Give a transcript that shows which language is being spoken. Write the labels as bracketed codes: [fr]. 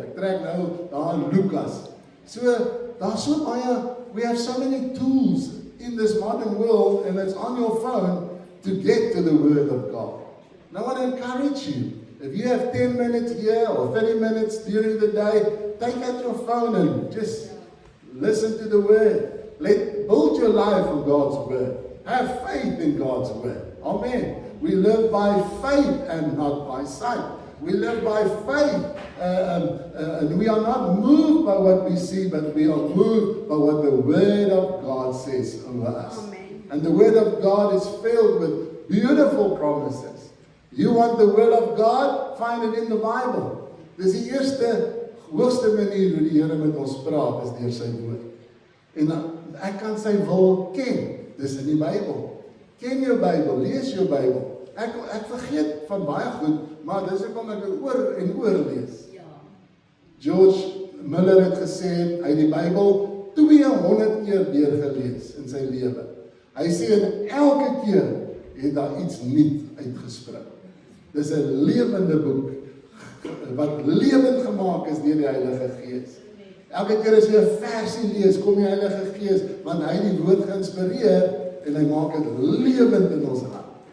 [af] Ek trek nou daar in Lukas. So daar's so baie. [en] We have so many tools in this modern world, and it's on your phone to get to the Word of God. Now I want to encourage you. If you have 10 minutes here or 30 minutes during the day, take out your phone and just listen to the Word. Build your life on God's Word. Have faith in God's Word. Amen. We live by faith and not by sight. We live by faith, and we are not moved by what we see, but we are moved by what the Word of God says over us. Amen. And the Word of God is filled with beautiful promises. You want the Word of God? Find it in the Bible. [af] Dis die hoogste manier hoe die Here met ons praat, is deur sy Woord. En ek kan sy wil ken, dis in die Bybel. Ken jou Bybel, lees jou Bybel. Ek vergeet van baie goed, maar dis hoekom ek oor en oor lees. George Miller het gesê, hy het die Bybel 200 keer deurgelees in sy lewe. Hy sê, en elke keer het daar iets nuut uitgespring. Dis 'n lewende boek, wat lewend gemaak is deur die Heilige Gees. Elke keer as jy 'n versie lees, kom die Heilige Gees, want hy het die woord geïnspireer, en hy maak dit lewend in ons hart.